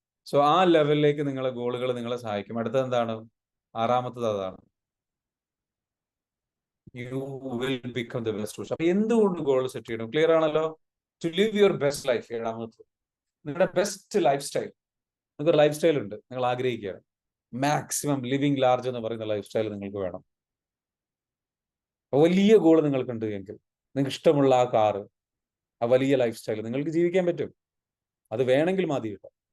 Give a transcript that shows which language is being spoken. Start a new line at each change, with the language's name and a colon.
Malayalam: So ആ ലെവലിലേക്ക് നിങ്ങളെ ഗോളുകൾ നിങ്ങളെ സഹായിക്കും. അടുത്തത് എന്താണ്? ആറാമത്തത് അതാണ്.
English: You will become the best person.
Malayalam: അപ്പൊ എന്തുകൊണ്ട് ഗോൾ സെറ്റ് ചെയ്യണം? ക്ലിയർ ആണല്ലോ?
English: To live your best life.
Malayalam: ഏഴാമത്തത് നിങ്ങളുടെ ബെസ്റ്റ് ലൈഫ് സ്റ്റൈൽ. നിങ്ങൾക്ക് ലൈഫ് സ്റ്റൈൽ ഉണ്ട്, നിങ്ങൾ ആഗ്രഹിക്കുകയാണ്. മാക്സിമം ലിവിങ് ലാർജ് എന്ന് പറയുന്ന ലൈഫ് സ്റ്റൈൽ നിങ്ങൾക്ക് വേണം. വലിയ ഗോൾ നിങ്ങൾക്കുണ്ട് എങ്കിൽ നിങ്ങൾക്ക് ഇഷ്ടമുള്ള ആ കാറ്, ആ വലിയ ലൈഫ് സ്റ്റൈൽ നിങ്ങൾക്ക് ജീവിക്കാൻ പറ്റും. അത് വേണമെങ്കിൽ മതി കേട്ടോ.